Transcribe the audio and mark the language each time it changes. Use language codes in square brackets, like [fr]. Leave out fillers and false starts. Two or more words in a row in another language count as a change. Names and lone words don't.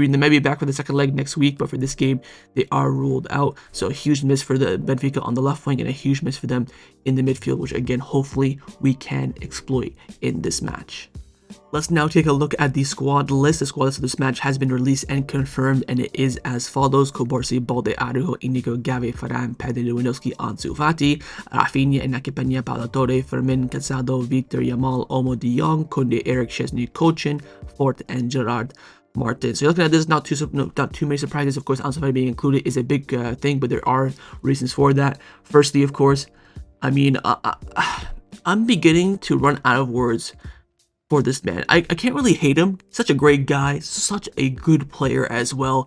[en] And they may be back for the second leg next week, but for this game, they are ruled out. So a huge miss for the Benfica on the left wing, and a huge miss for them in the midfield, which again hopefully we can exploit in this match. Let's now take a look at the squad list. The squad list of this match has been released and confirmed, and it is as follows: Cubarsi, Balde, Araujo, Inigo, Gavi, Ferran, Pedri, Lewandowski, Ansu Fati, Raphinha, Inaki Peña, Paula Torre, Fermin, Casado, Victor, Yamal, Omo, De Jong, Kounde, Eric, Chesney, Cochin, Fort, and Gerard Martin. So you're looking at this, not too many surprises. Of course, Ansu Fati being included is a big thing, but there are reasons for that. Firstly, of course, I mean, I'm beginning to run out of words for this man. I can't really hate him. Such a great guy, such a good player as well.